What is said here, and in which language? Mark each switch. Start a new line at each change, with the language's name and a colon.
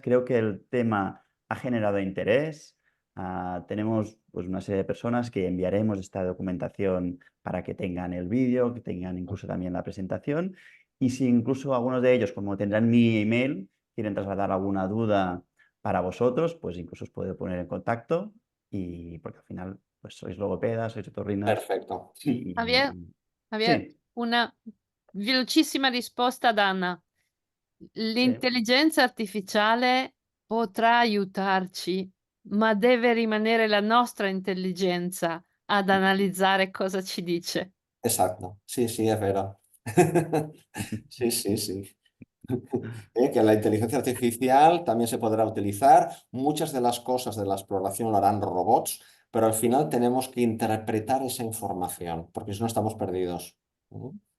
Spanish: Creo que el tema ha generado interés. Tenemos pues, una serie de personas que enviaremos esta documentación para que tengan el vídeo, que tengan incluso también la presentación. Y si incluso algunos de ellos, como tendrán mi email, quieren trasladar alguna duda para vosotros, pues incluso os puedo poner en contacto y porque al final pues sois logopedas, sois otorrinas Perfecto. Javier, y Javier, sí,
Italian: una velocissima risposta ad Anna. l'intelligenza artificiale potrà aiutarci, ma deve rimanere la nostra intelligenza ad analizzare cosa ci dice.
Spanish: Exacto, sí, sí, es verdad. Sí, sí, sí. Que la inteligencia artificial también se podrá utilizar. Muchas de las cosas de la exploración lo harán robots, pero al final tenemos que interpretar esa información, porque si no estamos perdidos. ¿Mm?